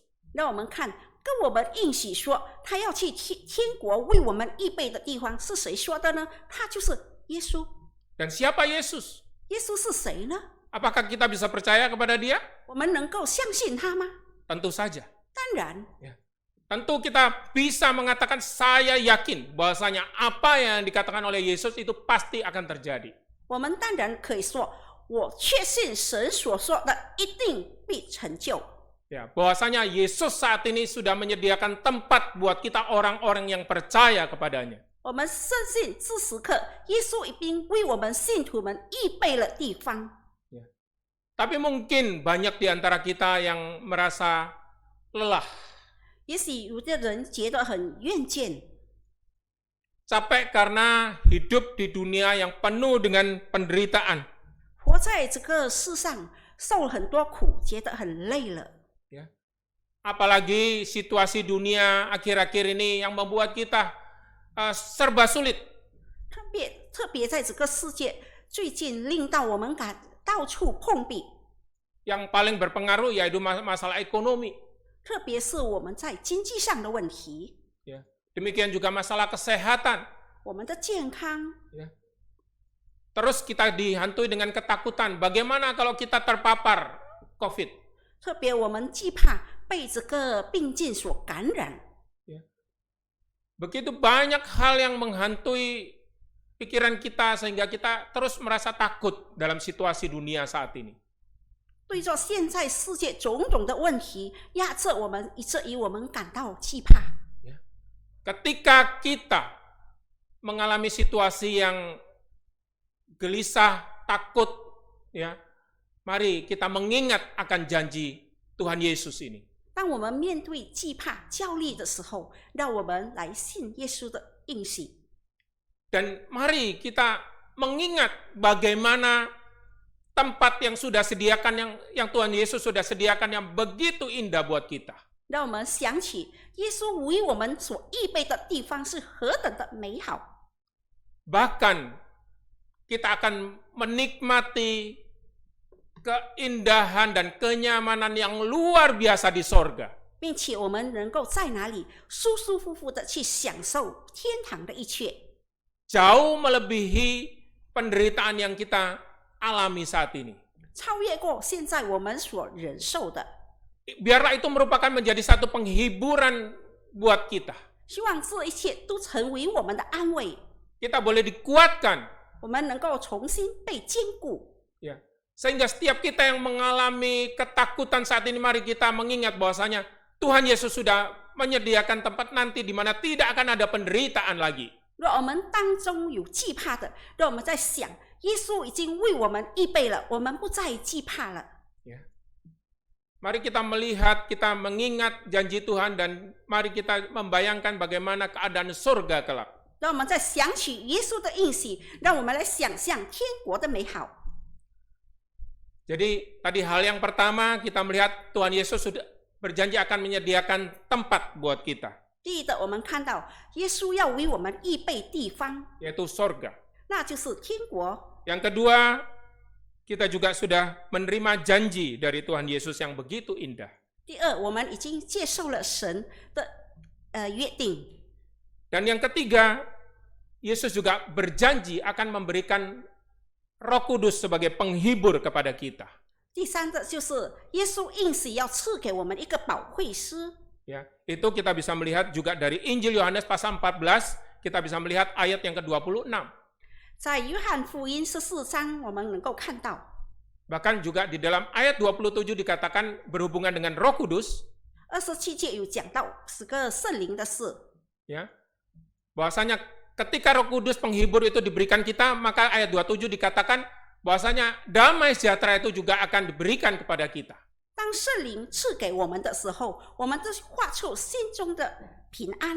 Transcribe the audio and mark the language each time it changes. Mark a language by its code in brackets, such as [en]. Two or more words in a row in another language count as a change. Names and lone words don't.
[zh] 让我们看，跟我们应许说他要去天国为我们预备的地方是谁说的呢？他就是耶稣。 [id] Dan siapa Yesus? [zh] 耶稣是谁呢？ [id] Apakah kita bisa percaya kepada dia? [zh] 我们能够相信他吗？ [id] Tentu saja. [zh] 当然， [id] Tentu kita bisa mengatakan saya yakin bahwasanya apa yang dikatakan oleh Yesus itu pasti akan terjadi. [zh] 我们当然可以说，我确信神所说的一定必成就。 [id] Ya, bahwasanya Yesus saat ini sudah menyediakan tempat buat kita orang-orang yang percaya kepadanya. [zh] 我们深信这时刻，耶稣已经为我们信徒们预备了地方。 [id] Tapi mungkin banyak di antara kita yang merasa lelah, [zh] 也许有的人觉得很厌倦， [id] capek karena hidup di dunia yang penuh dengan penderitaan. [zh] 活在这个世上受了很多苦，觉得很累了。 [id] Apalagi situasi dunia akhir-akhir ini yang membuat kita serba sulit. [zh] 特别在这个世界，最近令到我们到处碰壁。 [id] Yang paling berpengaruh yaitu masalah ekonomi. [zh] 特别是我们在经济上的问题， [id] Ya. Demikian juga masalah kesehatan. [zh] 我们的健康， [id] Terus kita dihantui dengan ketakutan. Bagaimana kalau kita terpapar COVID? [zh] 特别我们惧怕被这个病菌所感染。 [id] Begitu banyak hal yang menghantui pikiran kita sehingga kita terus merasa takut dalam situasi dunia saat ini. [zh] 对着现在世界种种的问题压制我们，以至于我们感到惧怕。 [id] Ketika kita mengalami situasi yang gelisah, takut, ya, mari kita mengingat akan janji Tuhan Yesus ini. [zh] 当我们面对惧怕、焦虑的时候，让我们来信耶稣的应许。 [id] Dan mari kita mengingat bagaimana tempat yang sudah sediakan yang Tuhan Yesus sudah sediakan yang begitu indah buat kita. [zh] 让我们想起耶稣为我们所预备的地方是何等的美好。 [id] Bahkan kita akan menikmati keindahan dan kenyamanan yang luar biasa di sorga. [zh] 并且我们能够在哪里舒舒服服的去享受天堂的一切， [id] Jauh melebihi penderitaan yang kita alami saat ini. [zh] 超越过现在我们所忍受的。 [id] Biarlah itu merupakan menjadi satu penghiburan buat kita. [zh] 希望这一切都成为我们的安慰， [id] Kita boleh dikuatkan, [zh] 我们能够重新被坚固。 [id] ya. Sehingga setiap kita yang mengalami ketakutan saat ini, mari kita mengingat bahwasanya Tuhan Yesus sudah menyediakan tempat nanti di mana tidak akan ada penderitaan lagi. [zh] 若我们当中有惧怕的，让我们在想，耶稣已经为我们预备了，我们不再惧怕了。 [id] Ya. Mari kita melihat, kita mengingat janji Tuhan, dan mari kita membayangkan bagaimana keadaan surga kelak. [zh] 让我们再想起耶稣的应许，让我们来想象天国的美好。 [id] Jadi tadi hal yang pertama kita melihat Tuhan Yesus sudah berjanji akan menyediakan tempat buat kita, [zh] 第一的，我们看到耶稣要为我们预备地方， [id] yaitu sorga. [zh] 那就是天国。 [id] Yang kedua, kita juga sudah menerima janji dari Tuhan Yesus yang begitu indah. [zh] 第二，我们已经接受了神的约定。 [id] Dan yang ketiga, Yesus juga berjanji akan memberikan Roh Kudus sebagai penghibur kepada kita. [zh] 第三个就是耶稣应许要赐给我们一个保惠师。 [id] Ya, itu kita bisa melihat juga dari Injil Yohanes pasal 14, kita bisa melihat ayat yang ke-26. [zh] 在约翰福音14章，我们能够看到， [id] Bahkan juga di dalam ayat 27 dikatakan berhubungan dengan Roh Kudus, [zh] 27 节有讲到是个圣灵的事。 [id] ya. Bahwasanya ketika Roh Kudus penghibur itu diberikan kita, maka ayat 27 dikatakan bahwasanya damai sejahtera itu juga akan diberikan kepada kita. [zh] 当圣灵赐给我们的时候，我们就画出心中的平安。